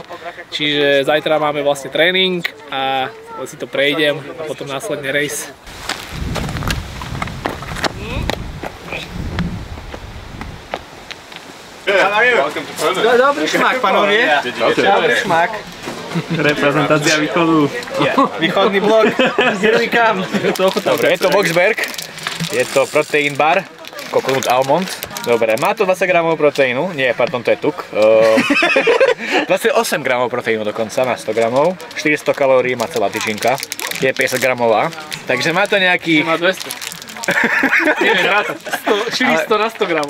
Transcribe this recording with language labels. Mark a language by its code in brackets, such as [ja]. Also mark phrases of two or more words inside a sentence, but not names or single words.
[sk] Čiže zajtra máme vlastne tréning a si to prejdem a potom následne race. Dobrý šmak, panovie. Dobrý šmak. Reprezentácia východu. Východný blok. [en] Here we come. [sk] Dobre, je to Boxberg. Je to protein bar. [en] Coconut almond. [sk] Dobre, má to 20 gramov proteínu. Nie, pardon, to je tuk. 28 gramov proteínu dokonca na 100 gramov. 400 kalórií má celá tyčinka. Je 50 gramová. Takže má to nejaký... Má 200. Neviem rátať. 400 na 100 gramov.